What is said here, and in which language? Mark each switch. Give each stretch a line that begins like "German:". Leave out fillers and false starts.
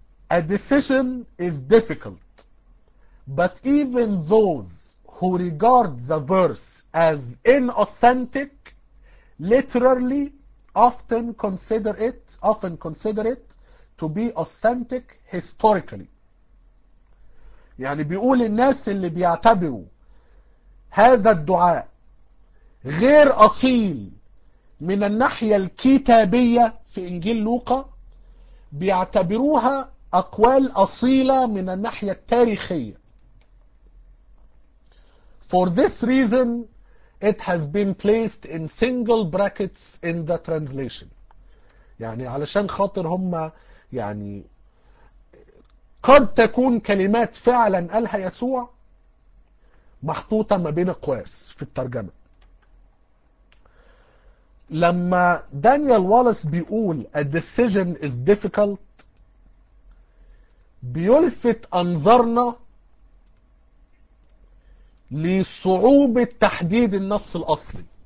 English: A decision is difficult, but even those who regard the verse as inauthentic literally often consider it to be authentic historically.
Arabic: يعني بيقول الناس اللي بيعتبروا هذا الدعاء غير أصيل من الناحية الكتابية في إنجيل لوقا بيعتبروها أقوال أصيلة من الناحية التاريخية.
English: For this reason it has been placed in single brackets in the translation.
Arabic: يعني علشان خاطر هم يعني قد تكون كلمات فعلا قالها يسوع محطوطة ما بين قواس في الترجمة. لما دانيال والاس بيقول
English: A decision is difficult
Arabic: بيلفت أنظرنا لصعوبة تحديد النص الأصلي.